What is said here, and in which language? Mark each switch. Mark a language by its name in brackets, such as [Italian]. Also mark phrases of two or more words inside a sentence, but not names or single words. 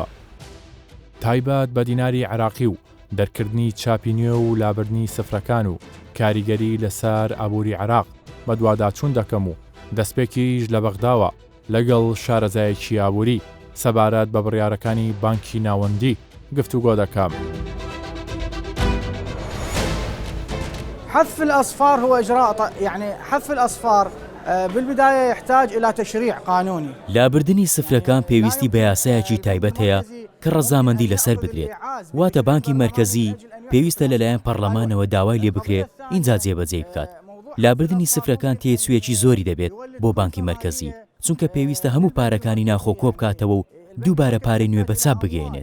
[Central Kurdish] تایبەت بە دیناری عێراقی و دەرکردنی چاپی نوێ و لابردنی سفرەکان و کاریگەری لەسەر ئابووری عێراق بە دوواداچوون دەکەم و دەستپێکیش لە بەغداوە لەگەڵ شارەزایەکی ئابووری سەبارەت بە بڕیارەکانی بانکی ناوەندی گفتوگۆ دەکەم. [Arabic] حذف الأصفار هو إجراء حذف الأصفار بالبداية يحتاج إلى تشريع قانوني. [Central Kurdish] لابردنی سفرەکان پێویستی بە یاسایەکی تایبەت هەیە کە ڕەزامەندی لەسەر بدرێت. واتە بانکی مەرکەزی پێویستە لەلایەن پەرلەمانەوە داوای لێ بکرێ ئینجا جێبەجێ بکات. لابردنی سفرەکان تێچوویەکی زۆری دەبێت بۆ بانکی مەرکەزی چونکە پێویستە هەموو پارەکانی ناخۆ کۆ بکاتەوە و دووبارە پارەی نوێ بەچاپ بگەێنێت.